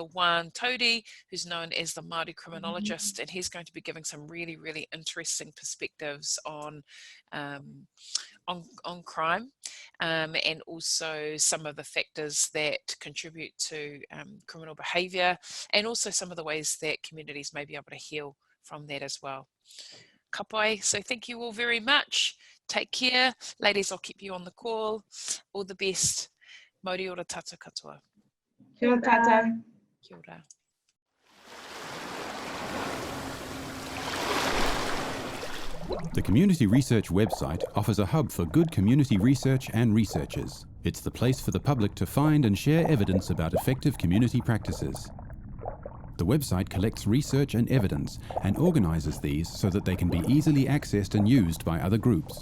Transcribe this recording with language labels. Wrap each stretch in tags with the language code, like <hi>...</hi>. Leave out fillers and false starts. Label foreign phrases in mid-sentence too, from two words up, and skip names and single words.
<en>Juan Todi, who's known as the Māori criminologist, and he's going to be giving some really, really interesting perspectives on crime, and also some of the factors that contribute to criminal behaviour, and also some of the ways that communities may be able to heal from that as well.</en> <mi>Ka pai.</mi> <en>So thank you all very much. Take care. Ladies, I'll keep you on the call. All the best.</en> <mi>Mauri ora tātou katoa. Kia ora tātou. Kia ora.</mi> <en>The Community Research website offers a hub for good community research and researchers. It's the place for the public to find and share evidence about effective community practices. The website collects research and evidence and organises these so that they can be easily accessed and used by other groups.</en>